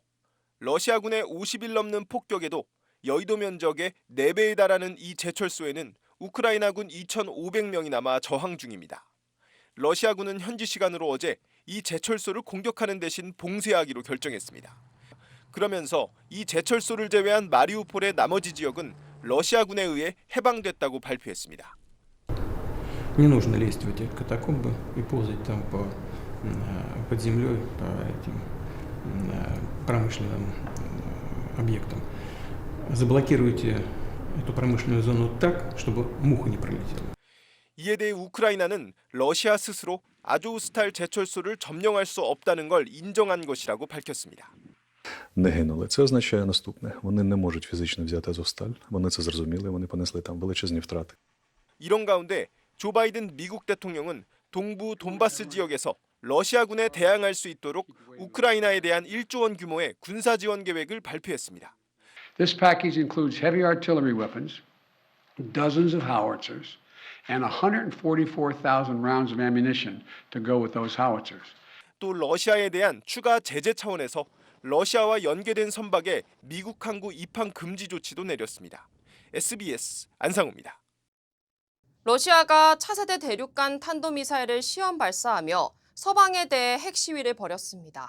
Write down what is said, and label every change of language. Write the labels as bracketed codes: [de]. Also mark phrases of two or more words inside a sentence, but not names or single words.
[ko] 러시아군의 50일 넘는 폭격에도 여의도 면적의 4배에 달하는 이 제철소에는 우크라이나군 2,500명이 남아 저항 중입니다. 러시아군은 현지 시간으로 어제 이 제철소를 공격하는 대신 봉쇄하기로 결정했습니다. 그러면서 이 제철소를 제외한 마리우폴의 나머지 지역은 러시아군에 의해 해방됐다고 발표했습니다. [ru] Не нужно лезть в эти катакомбы и ползать там под землей по этим промышленным объектам. Заблокируйте эту промышленную зону так, чтобы муха не пролетела. [ko] 이에 대해 우크라이나는 러시아 스스로 아조우스탈 제철소를 점령할 수 없다는 걸 인정한 것이라고 밝혔습니다. [uk] Не гинули. Це означає наступне. Вони не можуть фізично взяти Азовсталь. Вони це зрозуміли, вони понесли там величезні втрати. [ko] 이런 가운데 조 바이든 미국 대통령은 동부 돈바스 지역에서 러시아군에 대항할 수 있도록 우크라이나에 대한 1조 원 규모의 군사 지원 계획을 발표했습니다. [en] This package includes heavy artillery weapons, dozens of howitzers, and 144,000 rounds of ammunition to go with those howitzers. [ko] 또 러시아에 대한 추가 제재 차원에서 러시아와 연계된 선박에 미국 항구 입항 금지 조치도 내렸습니다. SBS 안상우입니다. 러시아가 차세대 대륙간 탄도미사일을 시험 발사하며 서방에 대해 핵 시위를 벌였습니다.